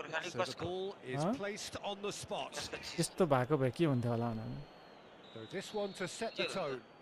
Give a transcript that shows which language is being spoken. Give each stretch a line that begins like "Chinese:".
English: So the ball is placed on the spot.
Nepali: यस्तो भएको भए के हुन्थ्यो होला भने.
English: So this one to set the tone.